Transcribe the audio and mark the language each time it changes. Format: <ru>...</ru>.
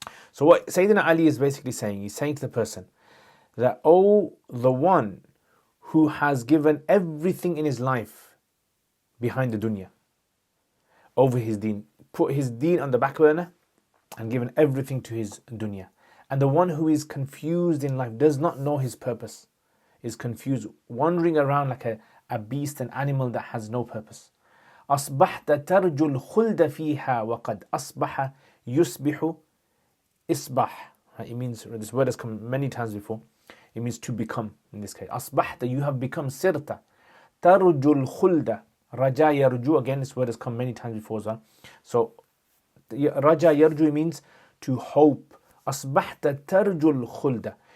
<en>So what Sayyidina Ali is basically saying, he's saying to the person that, oh the one who has given everything in his life behind the dunya, over his deen, put his deen on the back burner and given everything to his dunya. And the one who is confused in life, does not know his purpose, is confused, wandering around like a beast, an animal that has no purpose.</en> <ar>أصبحت ترجو الخلد فيها وقد أصبح يصبح إصبح.</ar> <en>It means, this word has come many times before. It means to become in this case. أصبحت, you have become, sirta.</en> <ar>ترجو الخلد.</ar> <en>Raja yarju, again this word has come many times before as well. So Raja yarju means to hope</en> <ar>أصبحت ترجو الخلد.</ar>